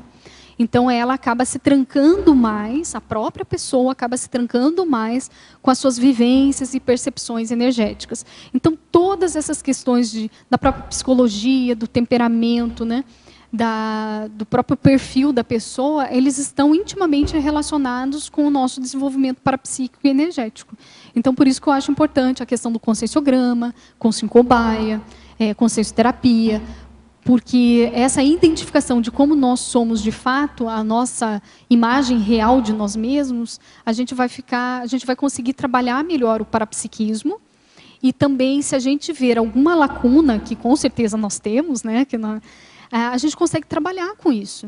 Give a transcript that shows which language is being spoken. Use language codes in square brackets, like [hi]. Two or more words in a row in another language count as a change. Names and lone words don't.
[pt] Então, ela acaba se trancando mais, a própria pessoa acaba se trancando mais com as suas vivências e percepções energéticas. Então, todas essas questões da própria psicologia, do temperamento, né? Do próprio perfil da pessoa, eles estão intimamente relacionados com o nosso desenvolvimento parapsíquico e energético. Então, por isso que eu acho importante a questão do conscienciograma, conscienciobaia, consciencioterapia, porque essa identificação de como nós somos de fato, a nossa imagem real de nós mesmos, a gente vai conseguir trabalhar melhor o parapsiquismo, e também se a gente ver alguma lacuna, que com certeza nós temos, né, a gente consegue trabalhar com isso.